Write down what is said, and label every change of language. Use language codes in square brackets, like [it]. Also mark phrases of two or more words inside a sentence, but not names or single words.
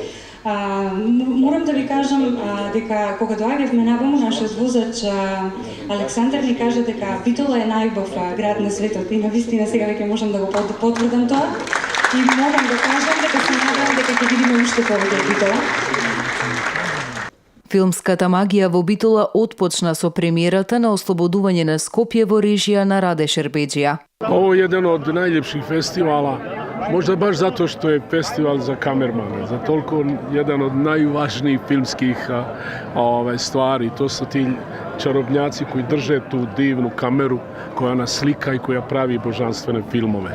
[mk] Морам да ви кажам дека кога доаѓавме наваму, нашиот возач Александар ни кажа дека Битола е најубав град на светот и навистина сега веќе можам да го потврдам тоа и морам да кажам дека се надевам дека ќе видиме уште повеќе Битола. Филмската магија во Битола отпочна со премиерата на Ослободување на Скопје во режија на Раде Шербеџија. [hr] Ovo je jedan od najljepših festivala, možda baš zato što je festival za kamermane, za toliko jedan od najvažnijih filmskih stvari. To su ti čarobnjaci koji drže tu divnu kameru koja nas slika i koja pravi božanstvene filmove.